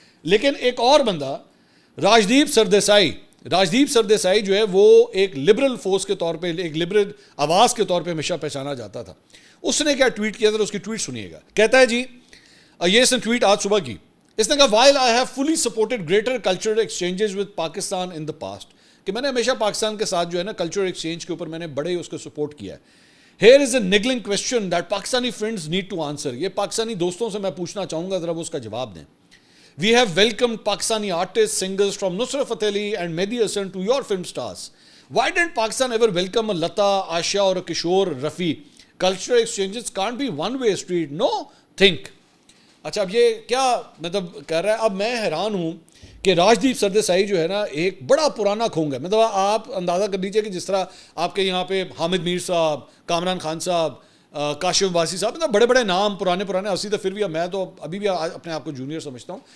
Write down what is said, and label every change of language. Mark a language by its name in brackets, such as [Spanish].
[Urdu] لیکن ایک اور بندہ راجدیپ سردیسائی جو ہے وہ ایک لبرل فورس کے طور پہ, ایک لبرل آواز کے طور پہ ہمیشہ پہچانا جاتا تھا. اس نے کیا ٹویٹ کیا تھا, اس کی ٹویٹ سنیے گا. کہتا ہے جی, یہ اس نے ٹویٹ آج صبح کی, اس نے کہا [English] while I have fully supported greater cultural exchanges with Pakistan in the past, [Urdu] کہ میں نے ہمیشہ پاکستان کے ساتھ جو ہے نا کلچرل ایکسچینج کے اوپر میں نے بڑے اس کو سپورٹ کیا ہے. [English] Here is a niggling question that Pakistani friends need to answer. [Urdu] یہ پاکستانی دوستوں سے میں پوچھنا چاہوں گا, ذرا وہ اس کا جواب دیں. [English] We have welcomed Pakistani artists, singers from Nusrat Fateh Ali and Mehdi Hasan to your film stars. Why didn't Pakistan ever welcome a Lata, Asha or a Kishore Rafi? Cultural exchanges can't be one-way street. No, think. [Urdu] اچھا اب یہ کیا مطلب کر رہا ہے. اب میں حیران ہوں کہ راجدیپ سردیسائی جو ہے نا ایک بڑا پرانا کھونگ ہے. مطلب آپ اندازہ کر لیجئے کہ جس طرح آپ کے یہاں پہ حامد میر صاحب, کامران خان صاحب, کاشف عباسی صاحب, مطلب بڑے بڑے نام پرانے اسی تو پھر بھی میں تو ابھی بھی اپنے آپ کو جونیئر سمجھتا ہوں.